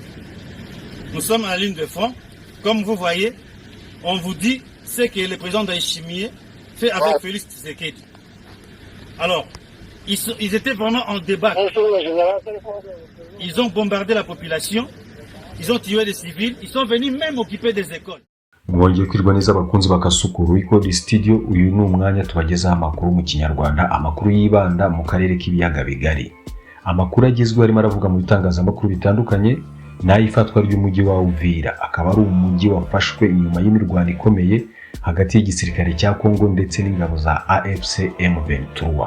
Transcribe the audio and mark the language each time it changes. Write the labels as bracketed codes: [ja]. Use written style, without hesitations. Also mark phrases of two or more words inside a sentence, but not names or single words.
[fr] Nous sommes à la ligne de front. Comme vous voyez, on vous dit ce que le président d'Aïchimié fait avec Félix Tshisekedi. Alors, ils étaient vraiment en débat. Ils ont bombardé la population, ils ont tué des civils, ils sont venus même occuper des écoles. [rw] Mwongeye kwirwa neza abakunzi bakasukuru Record Studio. Uyu ni umwanya tubagezaho amakuru mu Kinyarwanda, amakuru yibanda mu karere k'ibiyaga bigari. Amakuru agezweho arimo aravuga mu bitangazamakuru bitandukanye n'ifatwa ry'umujyi wa Uvira, akaba ari umujyi wafashwe nyuma y'imirwano ikomeye hagati y'igisirikare cya Kongo ndetse n'ingabo za AFC M23.